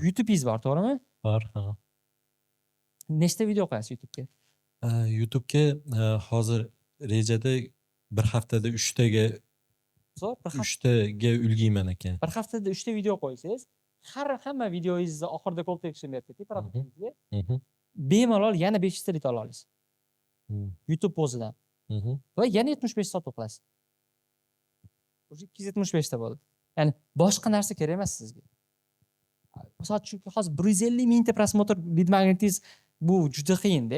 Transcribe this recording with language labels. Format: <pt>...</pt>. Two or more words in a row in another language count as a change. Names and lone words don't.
<uz>YouTube'ingiz bor, to'g'rimi? Bor, ha. Nechta video qo'yasiz YouTube'ga? YouTube'ga hozir rejada bir haftada 3 taga Zo'r, 3 taga ulgiyman ekan. bir haftada 3 ta video qo'ysangiz, hamma videoingizni oxirida</uz> <en>call to action</en> <uz>berib keting produktingizga. Bemalol yana 500 ta lit ola olasiz. YouTube o'zidan. Va yana 75 sotuv qilasiz. 275 ta bo'ldi. Ya'ni boshqa narsa kerak emas sizga. Misol uchun hozir 150 mingta prosmotr lit magnetingiz bu juda qiyin-da.</uz>